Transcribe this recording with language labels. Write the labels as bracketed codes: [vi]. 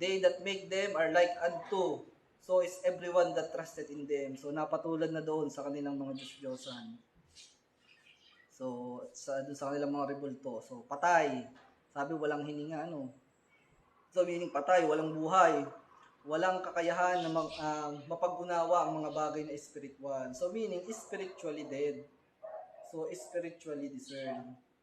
[en] They that make them are like unto, so is everyone that trusted in them. [tl] So, napatulad na doon sa kanilang mga Diyos-Diyosan. So, doon sa kanilang mga rebulto. So, patay. Sabi, walang hininga, So, meaning patay, walang buhay. Walang kakayahan na mapag-unawa ang mga bagay na spiritual. [en] So, meaning, spiritually dead. So, spiritually discerned.